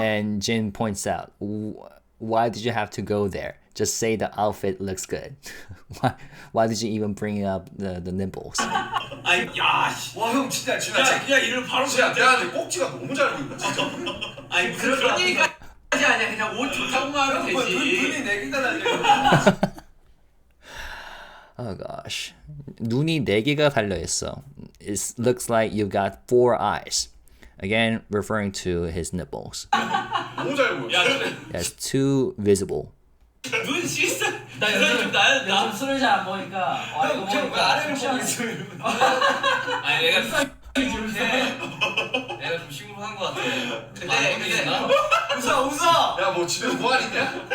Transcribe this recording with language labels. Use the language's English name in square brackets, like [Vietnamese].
[English] And Jin points out, why did you have to go there? Just say the outfit looks good. why did you even bring up the nipples? [Korean] 아니 야 씨. 와 형 진짜 야 그냥 이름 바로 진짜 내가 근데 꼭지가 너무 잘 보인다 진짜. 아니 무슨 그런 얘기까지 아니야 그냥 옷 조작만 하면 되지. 눈이 4개가 달려. [English] Oh gosh. [Korean] 눈이 4개가 달려있어. [English] It looks like you've got 4 eyes. Again, referring to his nipples. [Korean] 너무 잘 보여. 야 근데 [English] That's too visible. [Korean] 눈 씻어. 나 요즘 술을 잘 안 먹으니까 이거 먹으니까 아래를 보고 있어요. 아니 내가 좀 심쿵한 거 같아. 근데 웃어. 야 뭐 집에 보안 있냐?